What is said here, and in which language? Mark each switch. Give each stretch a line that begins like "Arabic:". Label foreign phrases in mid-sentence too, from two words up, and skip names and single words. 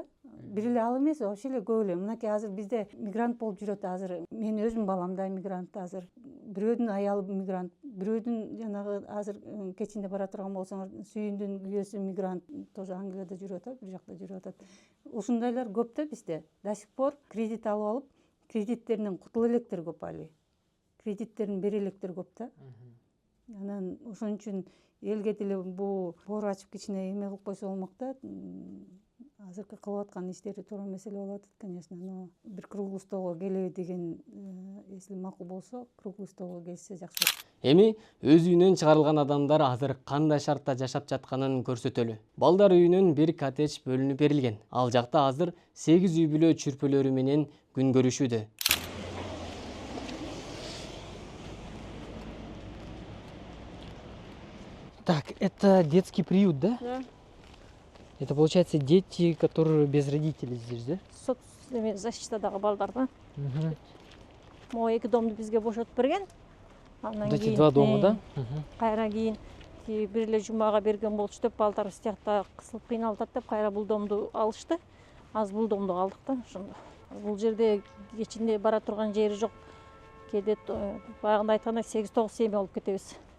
Kyrgyz: Бир эле ал эмес, вообще эле көп эле. Мынакей азыр бизде мигрант болуп жүрөт азыр. Мен өзүм балам да мигрант азыр. Бирөөдүн аялы мигрант, бирөөдүн жанагы азыр кечинде бара турган болсоңор сүйүндүн күйөөсү мигрант, тоже Англияда жүрүп атат, бир жакта жүрүп атат. Ушундайлар көп да бизде.
Russian: До сих пор
Kyrgyz: кредит алып алып, кредиттеринен кутула электер көп али. Кредиттерин бере электер көп да. Анан ошон үчүн элге деле бул бор ачып кичине эме кылып койсо болмок да. Азыркы кылып аткан иштери туура маселе болуп атат, конечно, но бир
Russian: круглый столго
Kyrgyz: келеби деген, если макул болсо,
Russian: круглый столго
Kyrgyz: келсе жакшы болот. Эми өз үйүнөн чыгарылган адамдар азыр кандай шартта жашап жатканын көрсөтөлү. Балдар үйүнөн бир коттедж бөлүнүп берилген. Ал жакта азыр 8 үй бүлө чүрпөлөрү менен күн көрүшүүдө.
Russian: Так, это детский приют, да? Да. Это, получается, дети, которые без родителей здесь, да?
Kyrgyz: Сот защитадагы балдар да. Мгм. Могу 2 домду бизге бошотуп берген. Анан
Russian: Вот эти 2 дома, да?
Kyrgyz: Кайра кийин бир эле жумага берген болчу деп балдар стиякта кысылып кыйналып атат деп кайра бул домду алышты. Азыр бул домду алдык да ошондо. Бул жерде кечинде бара турган жери жок. Кээде баягында айткандай 8-9 семья болуп кетебиз.